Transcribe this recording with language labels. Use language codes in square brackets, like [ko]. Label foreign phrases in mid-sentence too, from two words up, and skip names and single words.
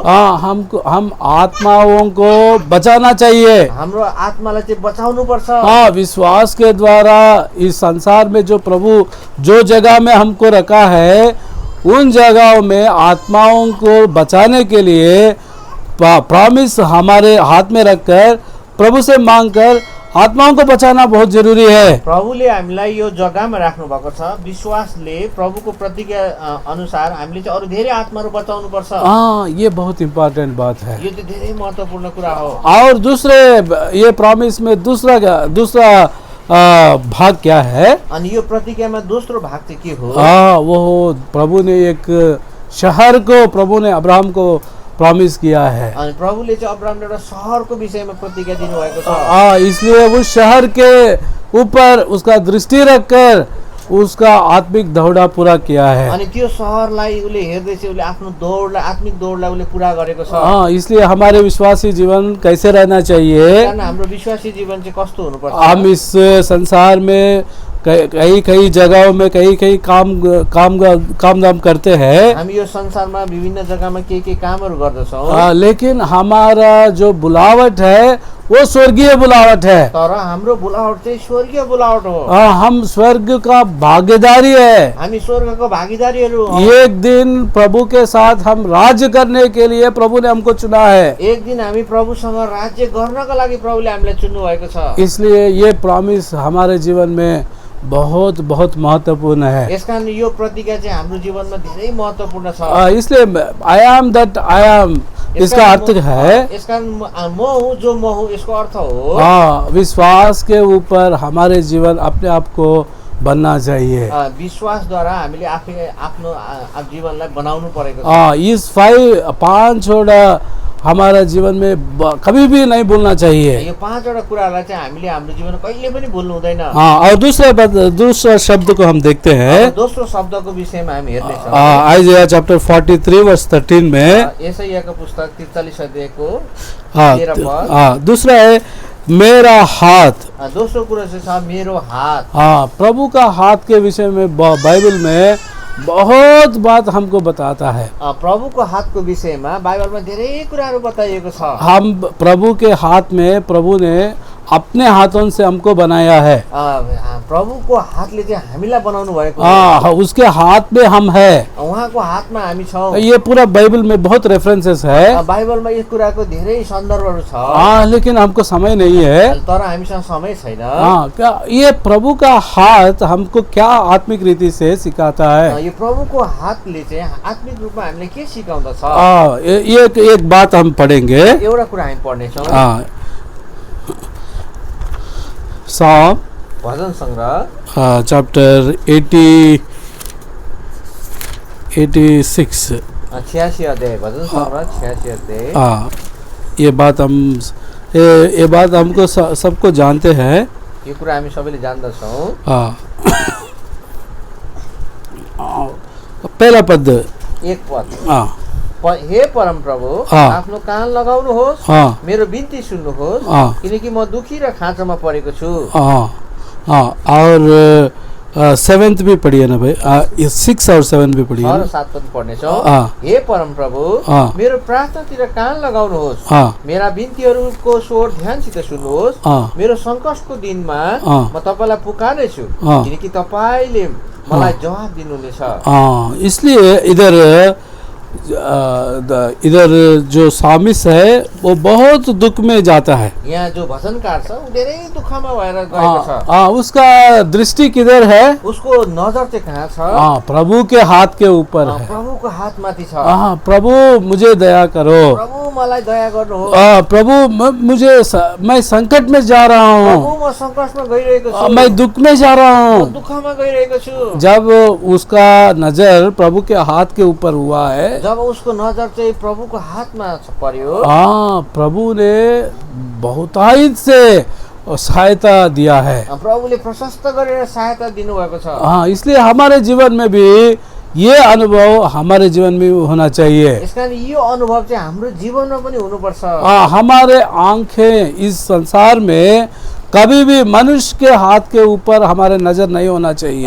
[hi] हम आत्माओं को बचाना चाहिए। [ne] हाम्रो आत्मालाई चाहिँ बचाउनु पर्छ। [hi] विश्वास के द्वारा इस संसार में जो प्रभु जो जगह में हमको रखा है, उन जगहों में आत्माओं को बचाने के लिए प्रॉमिस हमारे हाथ में रखकर प्रभु से मांगकर आत्माओं को बचाना बहुत जरूरी है। [ne] प्रभुले हामीलाई यो जग्गामा राख्नु भएको छ। विश्वासले प्रभुको प्रतिज्ञा अनुसार हामीले चाहिँ अरू धेरै आत्माहरू बचाउनु पर्छ। [hi] हाँ, ये बहुत इम्पोर्टेंट बात है। [ne] यो चाहिँ धेरै महत्त्वपूर्ण कुरा हो। [hi] और दूसरे ये प्रॉमिस में दूसरा भाग क्या है? [ne] अनि यो प्रतिज्ञामा दोस्रो भाग चाहिँ के हो? [hi] वो प्रभु ने एक शहर को प्रभु ने अब्राहम को प्रॉमिस किया है। [ne] अनि प्रभुले चाहिँ अब्राहमले एउटा शहरको विषयमा प्रतिज्ञा दिनुभएको छ। [hi] इसलिए उस शहर के ऊपर उसका दृष्टि रखकर उसका आत्मिक दौड़ा पूरा किया है। [ne] अनि त्यो शहरलाई उले हेर्दै चाहिँ उले आफ्नो दौडलाई आत्मिक दौडलाई उले पूरा गरेको छ। [hi] इसलिए हमारे विश्वासी जीवन कैसे रहना चाहिए? [ne] कारण हाम्रो विश्वासी जीवन चाहिँ कस्तो हुनुपर्छ? [hi] हम इस संसार में कई जगहों में कई काम दाम करते हैं। [ne] हामी यो संसारमा विभिन्न जग्गामा के कामहरू गर्दछौँ। [hi] लेकिन हमारा जो बुलावट है वो स्वर्गीय बुलावट है। [ne] तर हाम्रो बुलावट चाहिँ स्वर्गीय बुलावट हो। [hi] हम स्वर्ग का भागीदारी है। [ne] हामी स्वर्गको भागीदारीहरू हौँ। [hi] एक दिन प्रभु के साथ हम राज्य करने के लिए प्रभु ने हमको चुना है। [ne] एक दिन हामी प्रभुसँग राज्य गर्नको लागि प्रभुले हामीलाई चुन्नु भएको छ। [hi] इसलिए ये प्रॉमिस हमारे जीवन में बहुत बहुत महत्वपूर्ण है। [ne] यसकारण यो प्रतिज्ञा चाहिँ हाम्रो जीवनमा धेरै महत्त्वपूर्ण छ। [hi] इसलिए [en] I am that I am [hi] इसका अर्थ है [ne] यसकारण म हूँ जो म हूँ, यसको अर्थ हो [hi] विश्वास के ऊपर हमारे जीवन अपने आप को बनना चाहिए। [ne] विश्वासद्वारा हामीले आफै आफ्नो जीवनलाई बनाउनु परेको छ। [hi] इस 5 हमारा जीवन में कभी भी नहीं भूलना चाहिए। [ne] यो 5वटा कुरालाई चाहिँ हामीले हाम्रो जीवनमा कहिले पनि भुल्नु हुँदैन। [hi] और दूसरा शब्द को हम देखते हैं। [ne] दोस्रो शब्दको विषयमा हामी हेर्दै छौँ। [hi] आइजाया चैप्टर 43 वर्ष 13 में [ne] यशायाको पुस्तक 43 अध्यायको 13 पद। [hi] दूसरा है मेरा हाथ। [ne] दोस्रो कुरा चाहिँ छ मेरो हात। [hi] प्रभु का हाथ के विषय में बाइबल में बहुत बात हमको बताता है। [ne] प्रभुको हातको विषयमा बाइबलमा धेरै कुराहरू बताइएको छ। [hi] हम प्रभु के हाथ में प्रभु ने अपने हाथों से हमको बनाया है। [ne] प्रभुको हातले चाहिँ हामीलाई बनाउनु भएको। [hi] उसके हाथ में हम है। [ne] उहाँको हातमा हामी छौँ। [hi] ये पूरा बाइबल में बहुत रेफरेंसेस है। [ne] बाइबलमा यस कुराको धेरै सन्दर्भहरू छ। [hi] लेकिन हमको समय नहीं है। [ne] तर हामीसँग समय छैन। [hi] क्या ये प्रभु का हाथ हमको क्या आत्मिक रीति से सिखाता है? [ne] यो प्रभुको हातले चाहिँ आत्मिक रूपमा हामीले के सिकाउँदछ? [hi] एक बात हम पढ़ेंगे। [ne] एउटा कुरा हामी पढ्नेछौँ। [hi] साम [ne] भजन संग्रह [hi] चैप्टर 86 [ne] अध्याय भजन संग्रह 86 अध्याय। [hi] ये बात हमको सबको जानते हैं। [ne] यो कुरा हामी सबैले जान्दछौँ। [hi] पहला पद [ne] एक पद। हे परम प्रभु आफ्नो कान लगाउनुहोस्, मेरो बिन्ती सुन्नुहोस्, किनकि म दुखी र खाँचोमा परेको छु। [hi] और 7 भी पढ़िए ना भाई। 6 और 7 भी पढ़िए। [ne] 6 र 7 पद पढ्नेछौँ। हे परम प्रभु मेरो प्रार्थनातिर कान लगाउनुहोस्, मेरा बिन्तीहरूको स्वर ध्यानसित सुन्नुहोस्। मेरो सङ्कटको दिनमा म तपाईँलाई पुकार्नेछु, किनकि तपाईँले मलाई जवाब दिनुहुनेछ। [hi] इसलिए इधर जो सामिस है वो बहुत दुख में जाता है। [ne] यहाँ जो भजनकार छ उ धेरै दुखमा भएर गएको छ। [hi] उसका दृष्टि किधर है? [ne] उसको नजर चाहिँ कहाँ छ? [hi] प्रभु के हाथ के ऊपर है। [ne] प्रभुको हातमाथि छ। [hi] प्रभु मुझे दया करो। [ne] प्रभु मलाई दया गर्नुहोस्। [hi] प्रभु मैं संकट में जा रहा हूँ। [ne] प्रभु म सङ्कटमा गइरहेको छु। [hi] मैं दुख में जा रहा हूँ। [ne] दुखमा गइरहेको छु। [hi] जब उसका नजर प्रभु के हाथ के ऊपर हुआ है, [ne] जब उसको नजर चाहिँ प्रभुको हातमा पर्यो, [hi] प्रभु ने बहुतायत से सहायता दिया है। [ne] प्रभुले प्रशस्त गरेर सहायता दिनुभएको छ। [hi] इसलिए हमारे जीवन में भी ये अनुभव हमारे जीवन में होना चाहिए। [ne] यसकारण यो अनुभव चाहिँ हाम्रो जीवनमा पनि हुनुपर्छ। [hi] हमारे आंखें इस संसार में कभी भी मनुष्य के हाथ के ऊपर हमारे नजर नहीं होना चाहिए।